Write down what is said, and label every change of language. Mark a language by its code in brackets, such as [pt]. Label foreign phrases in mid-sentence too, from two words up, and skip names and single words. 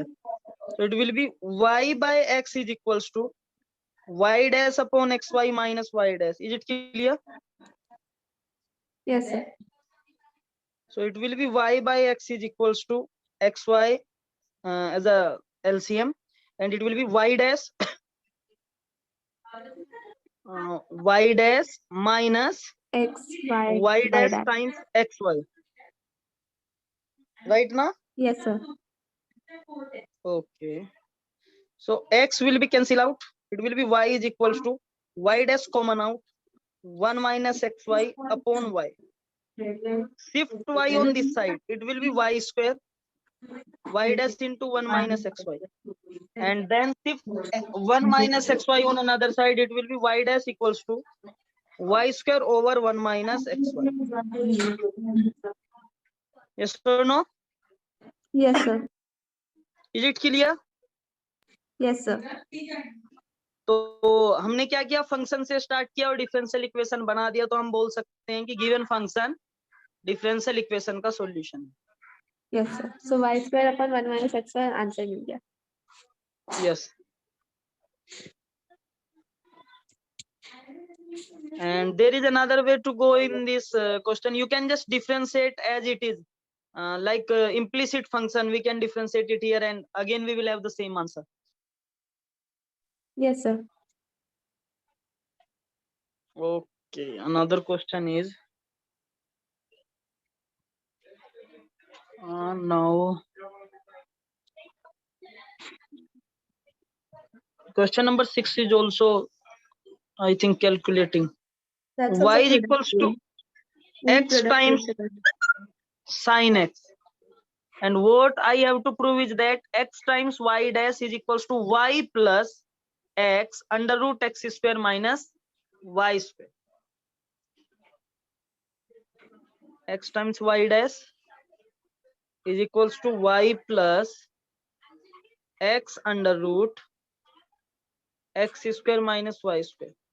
[en] So it will be y by x is equals to y dash upon xy minus y dash. Is it clear? Yes, sir. So it will be y by x is equals to xy as a LCM, and it will be y dash y dash minus X, Y, y Y dash dash. times xy. Right now? Yes, sir. Okay. So x will be cancelled out. It will be y is equals to y dash common out 1 minus xy upon y. Shift y on this side. It will be y square y dash into 1 minus xy. And then shift 1 minus xy on another side. It will be y dash equals to y square over 1 minus xy. Yes or no? Yes, sir. Is it clear? Yes, sir. [hi] तो हमने क्या किया, [en] फंक्शन [hi] से स्टार्ट किया और [en] differential equation [hi] बना दिया, तो हम बोल सकते हैं कि [en] given function differential equation [hi] का सॉल्यूशन है। [en] yes sir, so y square upon 1 minus x square answer [hi] मिल गया। [en] यस, and there is another way to go in this question. You can just differentiate as it is, like implicit function we can differentiate it here, and again we will have the same answer. Yes sir. Okay, another question is now question number 6 is also, I think, calculating. That's Y also is product equals to rule. We x product rule times [hi] से करते हैं। [en] sin x, and what I have to prove is that x times y dash is equals to y plus x under root x square minus y square. X times y dash is equals to y plus x under root x square minus y square.